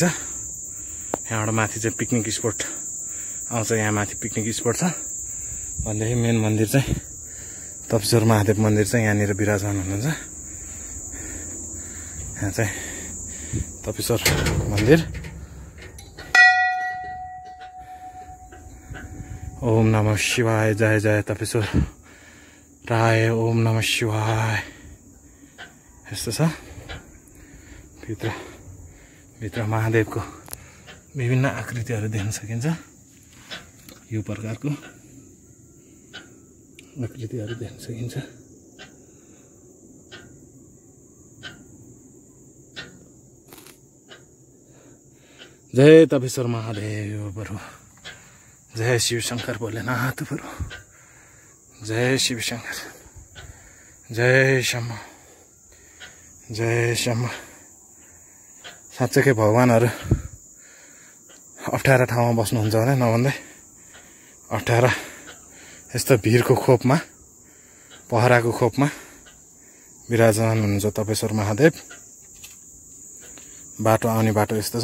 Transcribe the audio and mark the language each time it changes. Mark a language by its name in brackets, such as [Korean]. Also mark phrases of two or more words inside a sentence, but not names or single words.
[Nepali] यहाँबाट माथि चाहिँ पिकनिक स्पोट आउँछ। यहाँ माथि पिकनिक स्पोट छ भनेदेखि मेन मन्दिर चाहिँ तपेश्वर महादेव मन्दिर चाहिँ यहाँनिर विराजमान हुनुहुन्छ। यहाँ चाहिँ तपेश्वर मन्दिर। [Sanskrit] ओम नमः शिवाय, जय जय तपेश्वर प्राय ओम नमः शिवाय [Nepali] यस्तो छ। भित्र महादेवको विभिन्न आकृतिहरू देख्न सकिन्छ। यो प्रकारको आकृतिहरू देख्न सकिन्छ। जय तपेश्वर महादेव बरु, जय शिव शंकर भोलेनाथ बरु, जय शिव शंकर, जय शम्भ, जय शम्भ। साँच्चै भगवानहरू अप्ठ्यारा ठाउँमा बस्नुहुन्छ भने नभन्दै अप्ठ्यारा यस्तो भिरको खोपमा, पहराको खोपमा विराजमान हुनुहुन्छ तपेश्वर महादेव। बाटो आउने बाटो यस्तो छ।